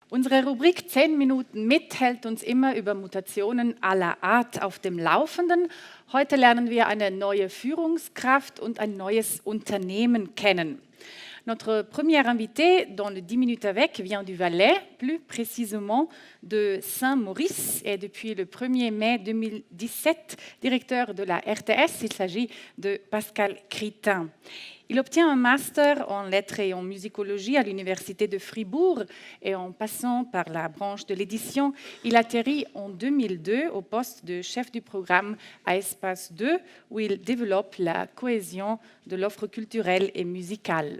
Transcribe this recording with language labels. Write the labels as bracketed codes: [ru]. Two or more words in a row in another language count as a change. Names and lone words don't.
[de] Unsere Rubrik 10 Minuten mit hält uns immer über Mutationen aller Art auf dem Laufenden. Heute lernen wir eine neue Führungskraft und ein neues Unternehmen kennen. [fr] Notre premier invité dans le 10 minutes avec vient du Valais, plus précisément de Saint-Maurice, et depuis le 1er mai 2017, directeur de la RTS. Il s'agit de Pascal Critin. Il obtient un master en lettres et en musicologie à l'université de Fribourg et en passant par la branche de l'édition, il atterrit en 2002 au poste de chef du programme à Espace 2 où il développe la cohésion de l'offre culturelle et musicale.